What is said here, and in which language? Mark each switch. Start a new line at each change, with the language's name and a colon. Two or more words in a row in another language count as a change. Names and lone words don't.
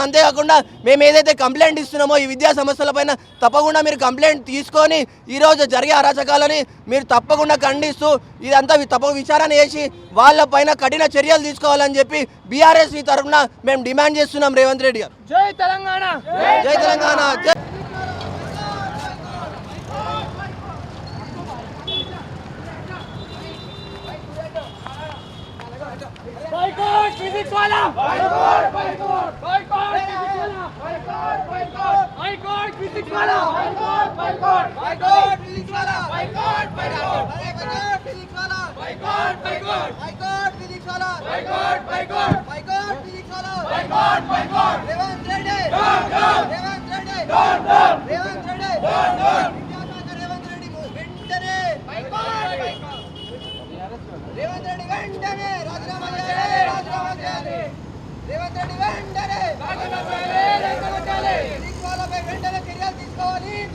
Telugu: అంతేకాకుండా మేము ఏదైతే కంప్లైంట్ ఇస్తున్నామో ఈ విద్యా సంస్థల పైన తప్పకుండా మీరు కంప్లైంట్ తీసుకొని ఈరోజు జరిగే అరాచకాలని మీరు తప్పకుండా ఖండిస్తూ ఇదంతా విచారణ చేసి వాళ్ళ పైన కఠిన చర్యలు తీసుకోవాలని చెప్పి బీఆర్ఎస్ తరఫున మేము డిమాండ్ చేస్తున్నాం. రేవంత్ రెడ్డి గారు జై తెలంగాణ, జై తెలంగాణ, జై
English: boycott physics wala, boycott physics wala, boycott physics wala, boycott physics wala, boycott physics wala, boycott physics wala, boycott physics wala, Revant Reddy, Revant Reddy, Revant Reddy, Revant Reddy
Telugu: వెంటనే రేవంత్ రెడ్డి వెంటనే రాజీనామా చేయాలి. రేవంత్ రెడ్డి వెంటనే వాళ్ళపై వెంటనే చర్యలు తీసుకోవాలి.